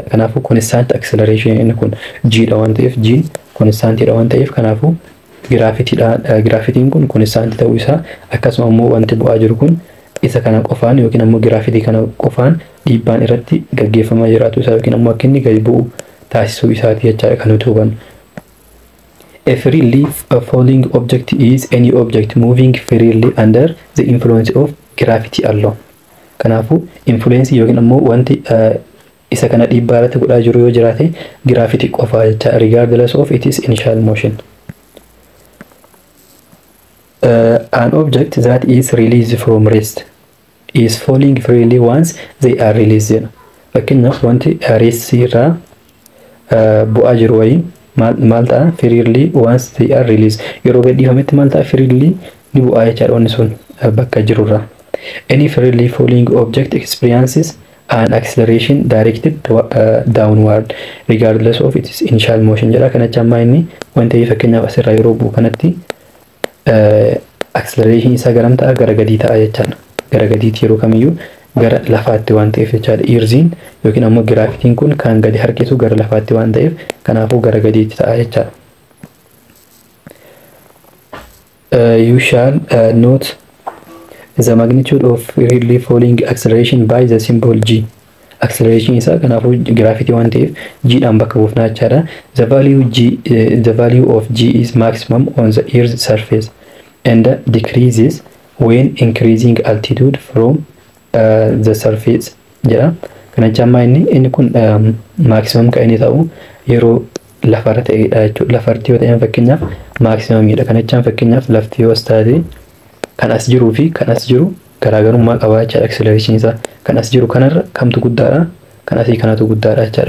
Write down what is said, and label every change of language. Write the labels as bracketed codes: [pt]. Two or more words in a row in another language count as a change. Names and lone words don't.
[om] Kanaafuu [en] constant acceleration [om] inni kun g dha waan ta'eef g constant dha waan ta'eef kanaafuu gravitiin kun constant ta'uu isaa akkasuma ammoo wanti bu'aa jiru kun isa kana qofaan yookiin ammoo gravity kana qofaan dhiibbaan irratti gaggeeffamaa jiraatu isaa yookiin ammoo akka inni gadi bu'u taasisuu isaati jechaadha kan nuti hubannu. [en] A freely falling object is any object moving freely under the influence of gravity alone. [om] Kanaafuu influence yookiin ammoo wanti isa kana dhiibbaa irratti godhaa jiru yoo jiraate gravity qofaa jecha [en] regardless of its initial motion. An object that is released from rest is falling freely once they are released. [om] Fakkeenyaaf wanti rest irraa bu'aa jiru wayii maal ta'a [en] freely once they are released. [om] Yeroo gadhiifametti maal ta'a freely ni bu'aa jechaadha wanni sun bakka jirurraa. [en] Any freely falling object experiences an acceleration directed downward regardless of its initial motion jedha. [om] Kana jecha ammaa inni wanti fakkeenyaaf asirraa yeroo bu'u kanatti acceleration isaa garam ta'a gara gadii ta'a jechaadha. Gara gadiitti yeroo kamiyyuu gara lafaatti waan ta'eef jechaadha. Earthiin yookiin ammoo giraafitiin kun kan gadi harkisu gara lafaatti waan ta'eef kanaafuu gara gadiitti ta'a jechaadha. [en] You shall not the magnitude of freely falling acceleration by the symbol g. [om] Acceleration isa kanaafuu gravity waan ta'eef g dhaan bakka buufnaa jechaadha. [en] The value of g is maximum on the earth's surface and decreases when increasing altitude from the surface jedha. [om] Kana jechuun inni kun maximum kan inni ta'u yeroo lafarra ta'edha jechuudha. Lafarti yoo ta'an fakkeenyaaf maximumidha. Kana jechuun fakkeenyaaf lafti yoo as taate kan as jiruu fi kan as jiru garaagarummaa qabaa jechaadha. Acceleration isaa kan as jiru kanarra kamtu guddaadha, kan asii kanatu guddaadha jechaadha.